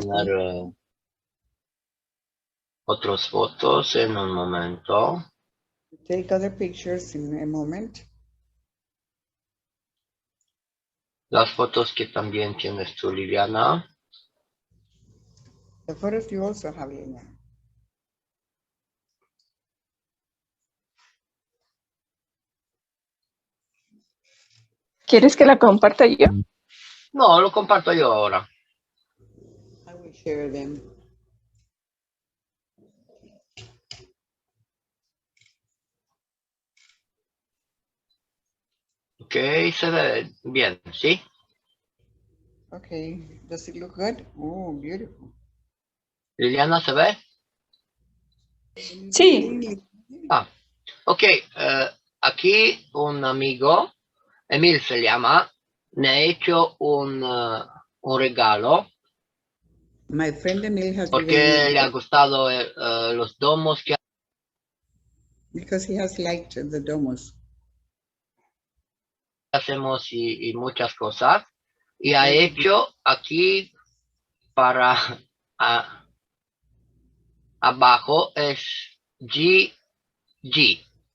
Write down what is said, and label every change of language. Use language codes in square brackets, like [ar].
[es] poner otras fotos en un momento. [en] to take other pictures in a moment. [es] Las fotos que también tienes tú, Liliana. [en] The photos you also have, Lina. [es] ¿Quieres que la comparta yo? No, lo comparto yo ahora. [en] I will share them. [es] Ok, se ve bien, ¿sí? [en] Okay, does it look good? Oh, beautiful. [es] Liliana, ¿se ve? Sí. Ah, ok. Aquí un amigo, Emil se llama, me ha hecho un regalo [en] My friend Emil has [es] porque [en] given me [es] le ha gustado los domos que [en] because he has liked the domos. [es] hacemos y muchas cosas. Y ha [en] Very [es] hecho aquí para abajo es GG.